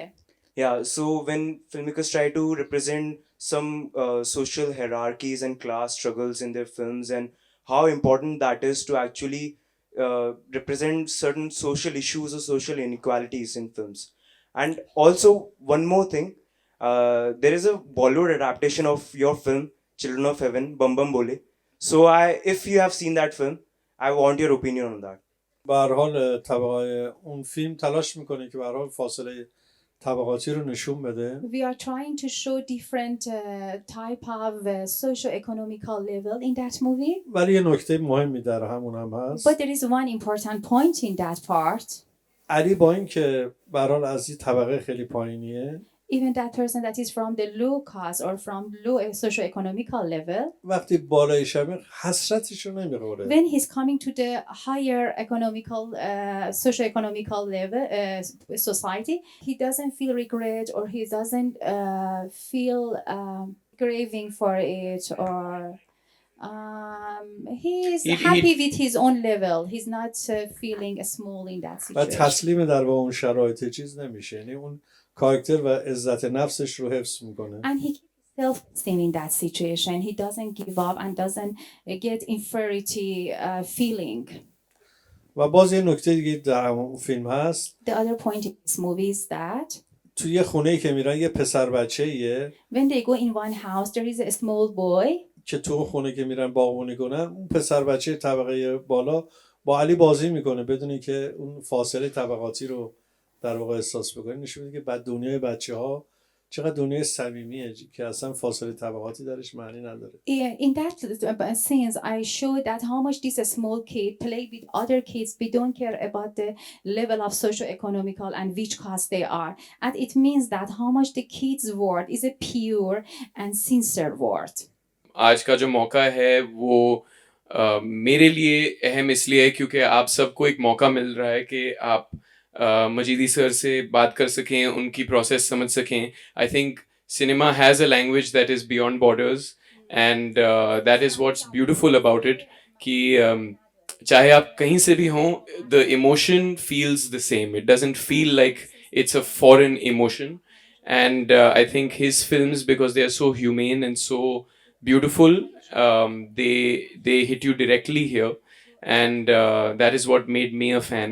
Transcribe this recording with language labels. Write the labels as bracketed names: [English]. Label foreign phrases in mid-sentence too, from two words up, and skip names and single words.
[English] Yeah, so when filmmakers try to represent some social hierarchies and class struggles in their films, and how important that is to actually represent certain social issues or social inequalities in films. And also, one more thing, there is a Bollywood adaptation of your film, Children of Heaven, Bam Bam Bole. So if you have seen that film, I want your opinion on that. [Persian] به هر حال اون فیلم تلاش میکنه که به هر حال فاصله طبقاتی رو نشون بده. [English] We are trying to show different type of socio-economical level in that movie. [Persian] ولی یه نکته مهمی در همون هم هست. [English] But there is one important point in that part. [Persian] علی با این که به هر حال از این طبقه خیلی پایینیه. [English] Even that person that is from the low class or from low socio-economical level. [Persian] وقتی بالای شبه حسرتش رو نمیخوره. [English] When he's coming to the higher economical, socio-economical level society, he doesn't feel regret or he doesn't feel craving for it or he's happy with his own level. He's not feeling small in that [Persian] و [English] situation. [Persian] تسلیم در با اون شرایط چیز نمیشه. یعنی اون کاراکتر و عزت نفسش رو حفظ میکنه. [English] And he keeps self-esteem in that situation. He doesn't give up and doesn't get inferiority feeling. [Persian] و باز یه نکته دیگه در اون فیلم هست. [English] The other point in this movie is that [Persian] توی یه خونه‌ای که میرن یه پسر بچه‌ایه. [English] when they go in one house there is a small boy. [Persian] که تو اون خونه که میرن باغبونی کنن اون پسر بچه طبقه بالا با علی بازی میکنه بدونی که اون فاصله طبقاتی رو در واقع احساس بکنه. نشون میده که بعد دنیای بچه‌ها چقدر دنیای صمیمیه که اصلا فاصله طبقاتی درش معنی نداره. [English] In that scenes I showed that how much this small kid play with other kids. We don't care about the level of socio-economical and which class they are. And it means that how much the kids' word is a pure and sincere word. [Hindi] आज का जो मौका है वो मेरे लिए अहम इसलिए है क्योंकि आप सबको एक मौका मिल रहा है कि आप मजीदी सर से बात कर सकें, उनकी प्रोसेस समझ सकें. [English] I think cinema has a language that is beyond borders and that is what's beautiful about it [Hindi] कि चाहे आप कहीं से भी हों, [English] The emotion feels the same. It doesn't feel like it's a foreign emotion. And I think his films, because they are so humane and so beautiful, they hit you directly here, and that is what made me a fan.